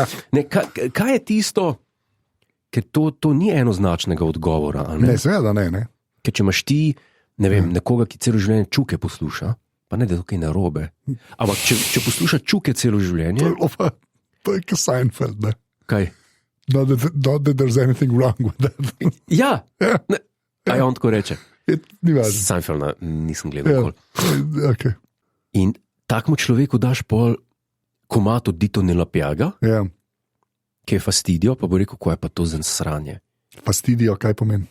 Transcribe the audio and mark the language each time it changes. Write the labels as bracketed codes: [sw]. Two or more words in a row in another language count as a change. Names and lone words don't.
[sl] Ne, kaj je tisto, ker to ni enoznačnega odgovora, a ne? Ne, seveda ne. Ker če imaš ti, ne vem, nekoga, ki celo življenje Čuke posluša, pa ne da je to kaj narobe, ampak če posluša Čuke celo življenje, To je kot Seinfeld, ne? kaj? [en] Not that there's anything wrong with that. [sl] Ja, Ja. ne, a on tako reče. Ni važno. Seinfelda nisem gledal Ja. nikoli. Okay. In takmu človeku daš pol komat od Dito Nella Piaga, Ja. ki je fastidio, pa bo rekel, ko je pa to za sranje. Fastidio, kaj pomeni?